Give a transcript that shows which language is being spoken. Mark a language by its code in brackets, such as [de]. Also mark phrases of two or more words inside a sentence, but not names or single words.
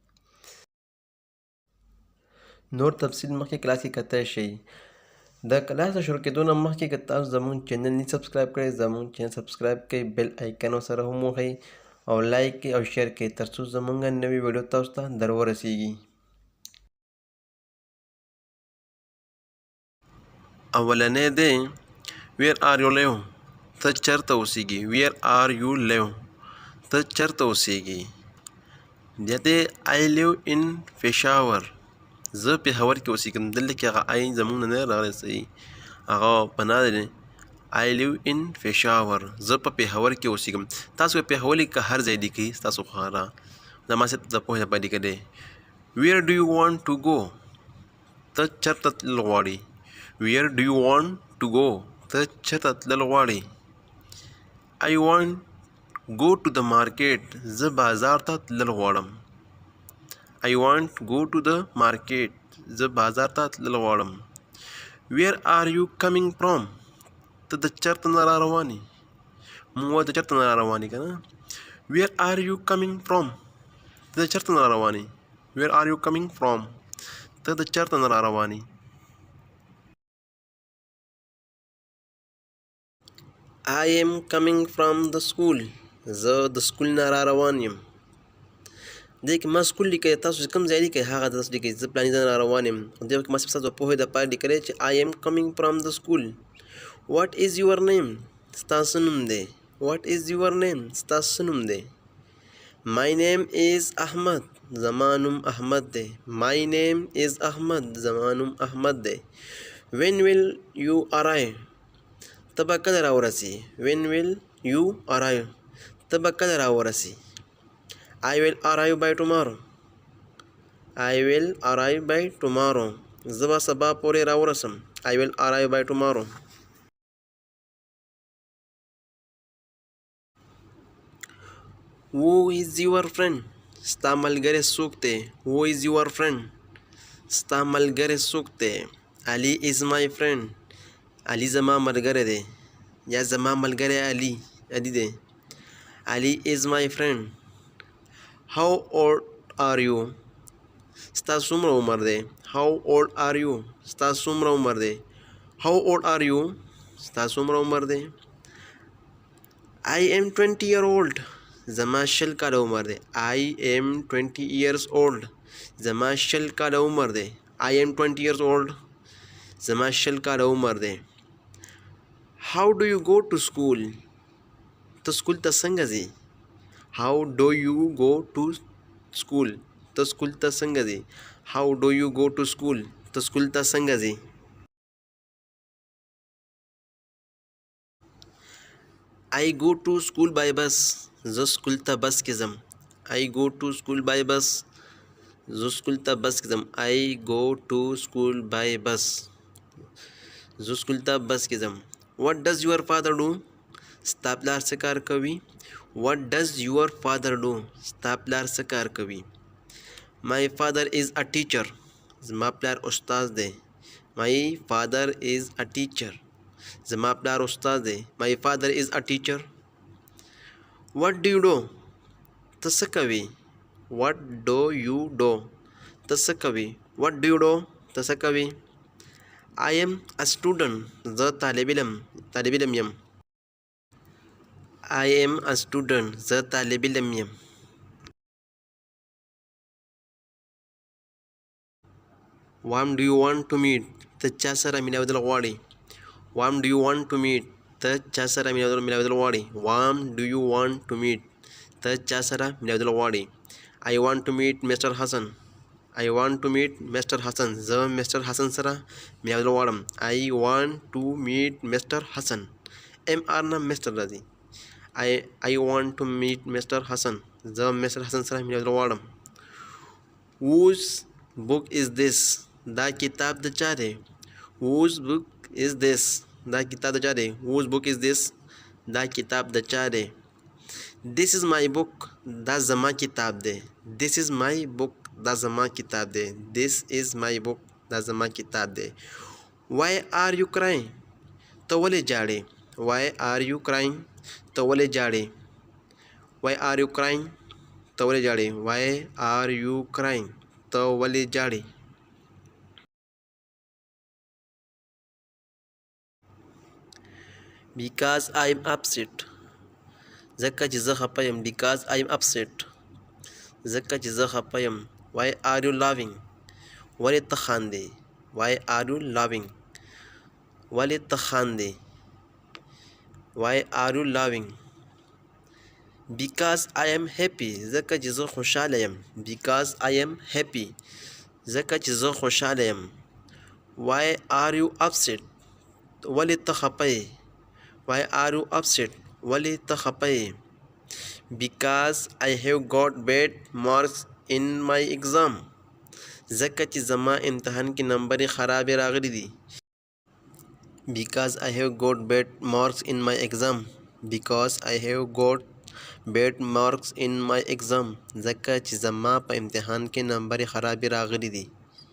[ps] نور تفصیل مخکې کلاس کې کتلی شئ د کلاس د شروع کېدو نه مخکې که تاسو زموږ چینل نه سبسکرایب کړئ زموږ چینل سبسکرایب کړئ بیل آیکن ورسره هم ووهئ او لایک کړئ او شیر کړئ تر څو زموږ نوې ویډیو تاسو ته در ورسیږي اولنی دی [en] Where are you live? [ps] ته چرته اوسیږي [en] Where are you live? [ps] ته چرته اوسیږي بیا دی [en] I live in Peshawar [ps] زه پېښور کې اوسیږم دلته کې هغه آی زموږ نه دی راغلی صحیح هغه پناه دی [en] I live in Peshawar [ps] زه په پېښور کې اوسیږم تاسو په پېښور کې هر ځای لیکئ ستاسو خواره زما صرف د پوهې لپاره لیکلی [en] Where do you want to go? [ps] ته چرته تلل غواړې [en] Where do you want to go? [ps] ته چرته تلل غواړې [en] I want go to the market [ps] زه بازار ته تلل غواړم [en] I want go to the market [ps] زه بازار ته تلل غواړم [en] Where are you coming from [ps] ته د چرته نه را روانې موږ د چرته نه را روانې که نه [en] Where are you coming from [ps] ته د چرته نه را روانې [en] Where are you coming from [ps] ته د چرته نه را روانې [en] I am coming from the school [ps] زه د سکول نه را روان یم دې کې ما سکول لیکلی تاسو چې کوم ځای لیکئ هغه تاسو لیکئ زه پلاني ځای نه را روان یم دې کې ما صرف ستاسو د پوهې دپاره لیکلی چې [en] I am coming from the school What is your name [ps] ستا څه نوم دی [en] What is your name [ps] ستا څه نوم دی [en] My name is Ahmad [ps] زما نوم احمد دی [en] My name is Ahmad [ps] زما نوم احمد دی [en] When will you arrive [ps] ته به کله راورسې [en] When will you arrive [ps] ته به کله راورسې [en] I will arrive by tomorrow I will arrive by tomorrow [ps] زه به سبا پورې راورسم [en] I will arrive by tomorrow Who is your friend [ps] ستا ملګری څوک دی [en] Who is your friend [ps] ستا ملګری څوک دی [en] Ali is my friend [ps] علي زما ملګری دی یا زما ملګری علي دی [en] Ali is my friend How old are you [ps] ستا څومره عمر دی [en] How old are you [ps] ستا څومره عمر دی [en] How old are you [ps] ستا څومره عمر دی [en] I am 20 years old [ps] زما 20 کاله عمر دی [en] I am 20 years old [ps] زما 20 کاله عمر دی [en] I am 20 years old [ps] زما 20 کاله عمر دی [en] How do you go to school [ps] ته سکول ته څنګه ځې [en] How do you go to school [ps] ته سکول ته څنګه ځې [en] How do you go to school [ps] ته سکول ته څنګه ځې [en] I go to school by bus [ps] زه سکول ته بس کې ځم [en] I go to school by bus [ps] زه سکول ته بس کې ځم [en] I go to school by bus [ps] زه سکول ته بس کې ځم [en] What does your father do [ps] ستا پلار څه کار کوي What [en] does your father do [ps] ستا پلار څه کار کوي [en] My father is a teacher [ps] زما پلار استاد دی [en] My father is a teacher [ps] زما پلار استاد دی [en] My father is a teacher What do you do [ps] ته څه کوي [en] What do you do [ps] ته څه کوي [en] What do you do [ps] ته څه کوي [en] I am a student [ps] زه طالب علم یم [en] I am a student [ps] زه طالب علم یم [en] Whom do you want to meet [ps] ته چا سره میناودل غواړې [en] Whom do you want to meet [ps] ته چا سره میناودل غواړې [en] Whom do you want to meet [ps] ته چا سره میناودل غواړې [en] I want to meet Mr. Hassan I want to meet Mr. Hassan زه Mr. [ps] Hassan سره میناودل غواړم I want to meet Mr. Hassan MR نه مستر راځي. [en] I want to meet Mr. Hassan. [ps] زه مستر حسن سره مینه غواړم. [en] Whose book is this? [ps] دا کتاب د چا دی؟ [en] Whose book is this? [ps] دا کتاب د چا دی؟ [en] Whose book is this? [ps] دا کتاب د چا دی؟ [en] This is my book. [ps] دا زما کتاب دی. [en] This is my book. [ps] دا زما کتاب دی. [en] This is my book. [ps] دا زما کتاب دی. [en] Why are you crying? [ps] ته ولې جاړې؟ [en] Why are you crying? [ps] ته ولې جاړې؟ [en] Why are you crying? [ps] ته ولې جاړې؟ [en] Why are you crying? [ps] ته ولې جاړې؟ [en] Because I am upset. [ps] ځکه چې زه خفه یم. [en] Because I am upset. [ps] ځکه چې زه خفه یم. [en] Why are you laughing? [ps] ولې ته خاندې؟ [en] Why are you laughing? [ps] ولې ته خاندې؟ [en] Why are you laughing? Because I am happy. [ps] ځکه چې زه خوشحاله یم. [en] Because I am happy. [ps] ځکه چې زه خوشحاله یم. [en] Why are you upset? [ps] ولې ته خفه یې؟ [en] Why are you upset? [ps] ولې ته خفه یې؟ [en] Because I have got bad marks in my exam. [ps] ځکه چې زما امتحان کې نمبرې خرابې راغلي دي. [en] Because I have got bad marks in my exam. Because I have got bad marks in my exam. [ps] ځکه چې زما په امتحان کې نمبرې خرابې راغلي دي.